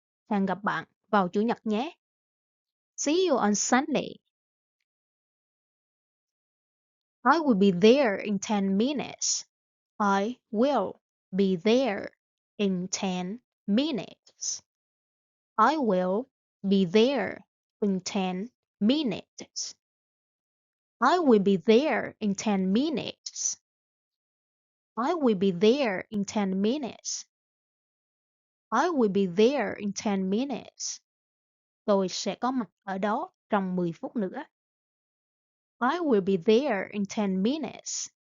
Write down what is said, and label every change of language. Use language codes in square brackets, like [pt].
[vi] Hẹn gặp bạn vào Chủ nhật nhé. [en] See you on Sunday. I will be there in 10 minutes. I will be there in 10 minutes. I will be there in 10 minutes. I will be there in 10 minutes. I will be there in 10 minutes. I will be there in 10 minutes. [vi] Tôi sẽ có mặt ở đó trong 10 phút nữa. [en] I will be there in 10 minutes.